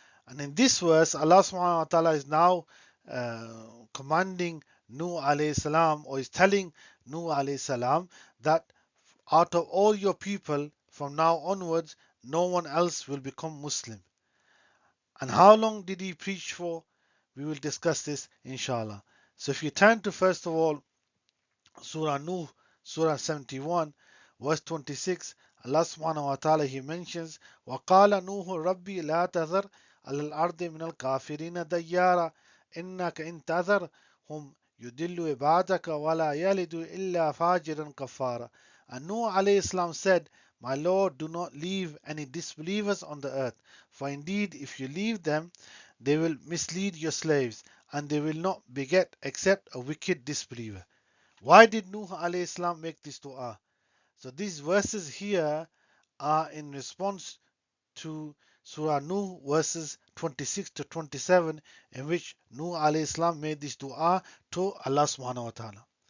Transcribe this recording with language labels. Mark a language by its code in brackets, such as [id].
[en] And in this verse, Allah subhanahu wa ta'ala is now commanding Nuh alayhi salam, or is telling Nuh alayhi salam, that out of all your people from now onwards, no one else will become Muslim. And how long did he preach for? We will discuss this inshallah. So if you turn to first of all Surah Nuh, Surah 71, verse 26, Allah subhanahu wa ta'ala he mentions, [ar] وَقَالَ نُوحُ رَبِّي لَا تَذَرْ عَلَى الْأَرْضِ مِنَ الْكَافِرِينَ دَيَّارًا إِنَّكَ إِن تَذَرْهُمْ يُضِلُّ عِبَادَكَ وَلَا يَلِدُ إِلَّا فَاجِرًا كَفَّارًا. [en] And Nuh alayhi salam said, My Lord, do not leave any disbelievers on the earth, for indeed if you leave them, they will mislead your slaves, and they will not beget except a wicked disbeliever. Why did Nuh alayhi salam make this dua? So these verses here are in response to Surah Nuh verses 26 to 27, in which Nuh alayhi salam made this dua to Allah subhanahu wa ta'ala.